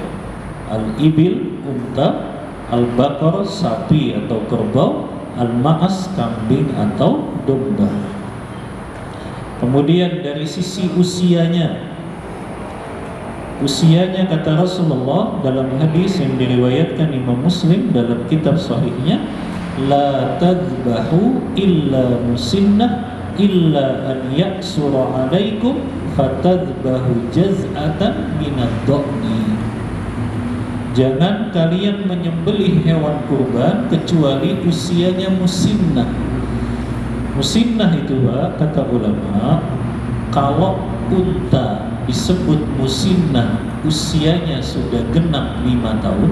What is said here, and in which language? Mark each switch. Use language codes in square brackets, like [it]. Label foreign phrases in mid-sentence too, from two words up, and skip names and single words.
[id] Al-ibil, unta; al-baqar, sapi atau kerbau; al-ma'as, kambing atau domba. Kemudian dari sisi usianya, kata Rasulullah dalam hadis yang diriwayatkan Imam Muslim dalam kitab sahihnya, [ar] لا تذبحوا إلا مسنة إلا أن يعسر عليكم فتذبحوا جذعة من الضأن. [id] Jangan kalian menyembelih hewan kurban kecuali usianya musinnah. Musinnah itu, Pak, kata ulama, kalau unta disebut musinnah usianya sudah genap 5 tahun.